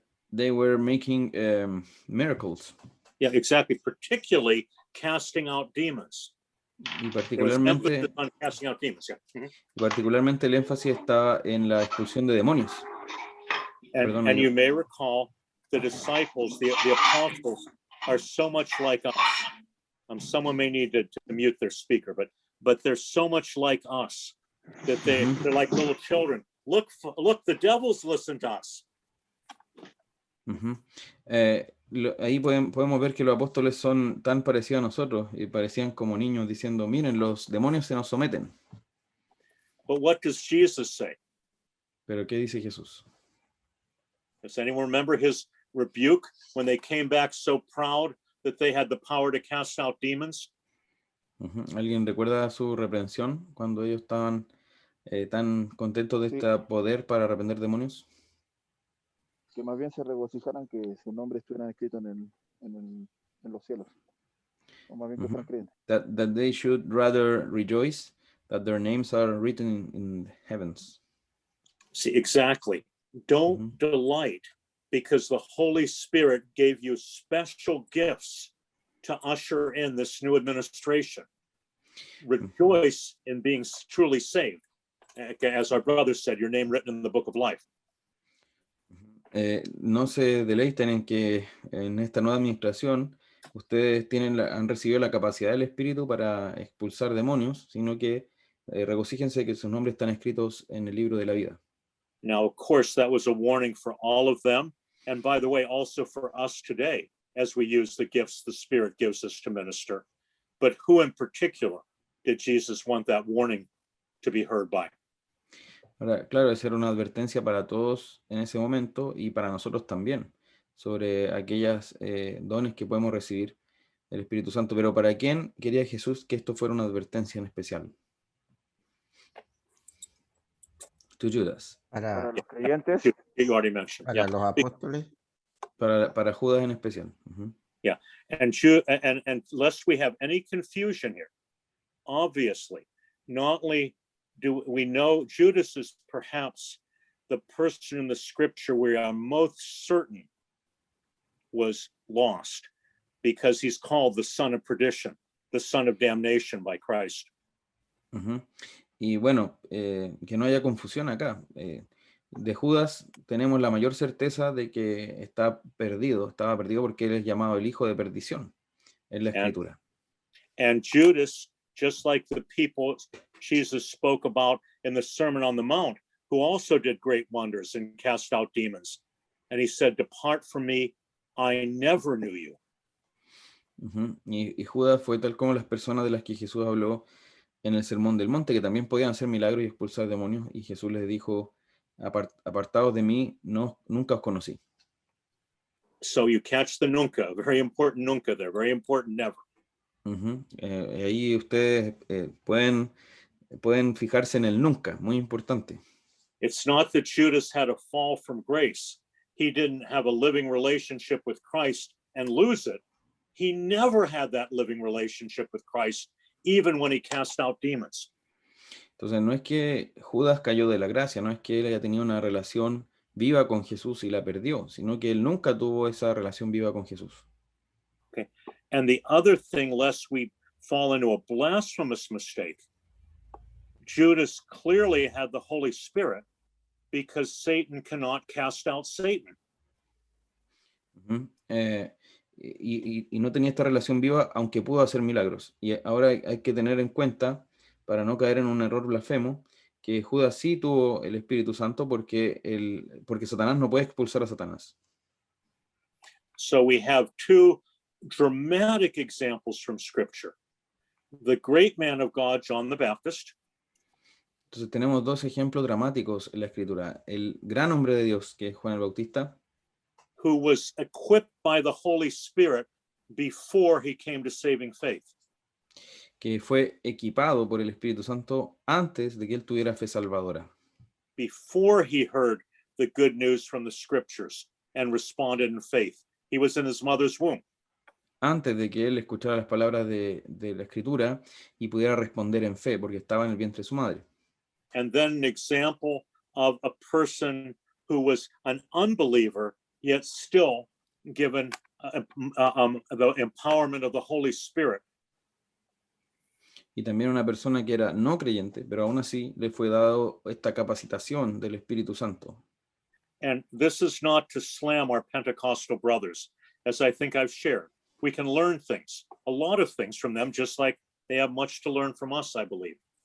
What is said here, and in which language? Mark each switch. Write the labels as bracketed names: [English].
[English] They were making miracles. Yeah, exactly. Particularly casting out demons. [Spanish] Y [English] There was emphasis [Spanish] particularmente, [English] on casting out demons. Yeah. Mhm. [Spanish] particularmente el énfasis está en la expulsión de demonios. Perdón, [English] And [Spanish] yo- [English] you may recall the disciples, the apostles, are so much like us. Someone may need to mute their speaker, but they're so much like us that they're like little children. Look, the devils listen to us. Ujú. [Spanish] Ahí podemos ver que los apóstoles son tan parecidos a nosotros y parecían como niños diciendo, miren, los demonios se nos someten. [English] But what does Jesus say? [Spanish] Pero ¿qué dice Jesús? [English] Does anyone remember his rebuke when they came back so proud that they had the power to cast out demons? Ujú. [Spanish] ¿Alguien recuerda su reprensión cuando ellos estaban tan contentos de Sí. este poder para reprender demonios? Que más bien se regocijaran que su nombre estuviera escrito en los cielos. O más bien que Ujú. fueran creyentes. [English] That they should rather rejoice that their names are written in the heavens. See, exactly. Don't delight because the Holy Spirit gave you special gifts to usher in this new administration. Rejoice in being truly saved. As our brother said, your name written in the book of life. [Spanish] No se deleiten en que en esta nueva administración ustedes han recibido la capacidad del Espíritu para expulsar demonios, sino que regocíjense que sus nombres están escritos en el libro de la vida. [English] Now, of course, that was a warning for all of them. And by the way, also for us today, as we use the gifts the Spirit gives us to minister. But who in particular did Jesus want that warning to be heard by? [Spanish] Ahora, claro, esa era una advertencia para todos en ese momento y para nosotros también, sobre aquellas dones que podemos recibir del Espíritu Santo. Pero ¿para quién quería Jesús que esto fuera una advertencia en especial? [English] To Judas. [Spanish] Para los creyentes, [English] You already mentioned. [Spanish] Para los apóstoles. Para Judas en especial. Ujú. [English] Yeah, and lest we have any confusion here, obviously, not only do we know Judas is perhaps the person in the scripture we are most certain was lost because he's called the son of perdition, the son of damnation by Christ. Ujú. [Spanish] Y bueno, que no haya confusión acá. De Judas tenemos la mayor certeza de que estaba perdido porque él es llamado el hijo de perdición en la escritura. [English] And Judas, just like the people Jesus spoke about in the Sermon on the Mount, who also did great wonders and cast out demons. And he said, "Depart from me, I never knew you." Ujú. [Spanish] Y Judas fue tal como las personas de las que Jesús habló en el Sermón del Monte, que también podían hacer milagros y expulsar demonios, y Jesús les dijo, apartados de mí, nunca os conocí. [English] So you catch the nunca, very important nunca there, very important never. Ujú. [Spanish] Ahí ustedes pueden fijarse en el nunca, muy importante. [English] It's not that Judas had a fall from grace. He didn't have a living relationship with Christ and lose it. He never had that living relationship with Christ, even when he cast out demons. [Spanish] Entonces no es que Judas cayó de la gracia, no es que él haya tenido una relación viva con Jesús y la perdió, sino que él nunca tuvo esa relación viva con Jesús. [English] Okay. And the other thing, lest we fall into a blasphemous mistake, Judas clearly had the Holy Spirit because Satan cannot cast out Satan. Ujú. [Spanish] Y no tenía esta relación viva, aunque pudo hacer milagros. Y ahora hay que tener en cuenta, para no caer en un error blasfemo, que Judas sí tuvo el Espíritu Santo porque Satanás no puede expulsar a Satanás. [English] So we have two dramatic examples from Scripture. The great man of God, John the Baptist, [Spanish] Entonces tenemos dos ejemplos dramáticos en la Escritura. El gran hombre de Dios, que es Juan el Bautista, [English] who was equipped by the Holy Spirit before he came to saving faith. [Spanish] que fue equipado por el Espíritu Santo antes de que él tuviera fe salvadora. [English] Before he heard the good news from the scriptures and responded in faith. He was in his mother's womb. [Spanish] Antes de que él escuchara las palabras de la Escritura y pudiera responder en fe, porque estaba en el vientre de su madre. [English] And then an example of a person who was an unbeliever, yet still given the empowerment of the Holy Spirit. [Spanish] y también una persona que era no creyente, pero aún así le fue dado esta capacitación del Espíritu Santo. [English] And this is not to slam our Pentecostal brothers, as I think I've shared. We can learn things, a lot of things from them, just like they have much to learn from us, I believe.